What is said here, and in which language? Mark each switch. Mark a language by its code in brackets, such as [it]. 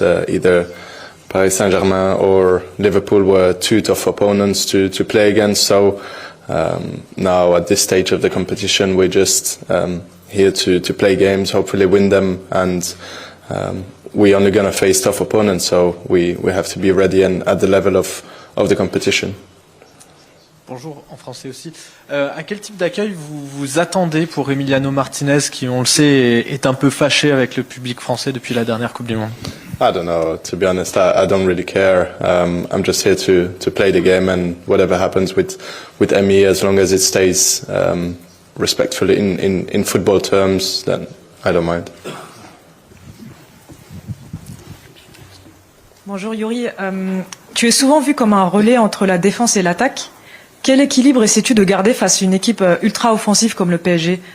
[en] Either Paris Saint-Germain or Liverpool were two tough opponents to play against. So now at this stage of the competition, we're just here to play games, hopefully win them, and we're only going to face tough opponents. So we have to be ready and at the level of the competition. [fr] Bonjour, en français aussi. À quel type d'accueil vous vous attendez pour Emiliano Martinez, qui, on le sait, est un peu fâché avec le public français depuis la dernière Coupe du Monde? [en] I don't know, to be honest, I don't really care. I'm just here to play the game, and whatever happens with Emi, as long as it stays respectfully in football terms, then I don't mind. [fr] Bonjour Youri, tu es souvent vu comme un relais entre la défense et l'attaque. Quel équilibre essaies-tu de garder face à une équipe ultra offensive comme le PSG?